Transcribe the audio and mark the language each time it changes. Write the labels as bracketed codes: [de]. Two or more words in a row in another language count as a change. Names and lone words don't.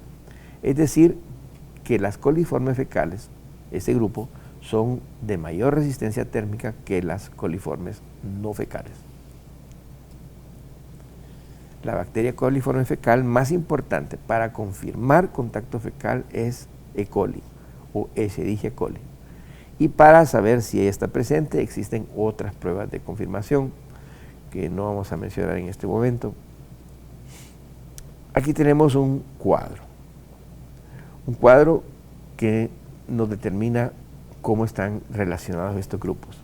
[es] Es decir, que las coliformes fecales, ese grupo, son de mayor resistencia térmica que las coliformes no fecales. La bacteria coliforme fecal más importante para confirmar contacto fecal es E. coli o Escherichia coli. Y para saber si ella está presente existen otras pruebas de confirmación que no vamos a mencionar en este momento. Aquí tenemos un cuadro que nos determina cómo están relacionados estos grupos.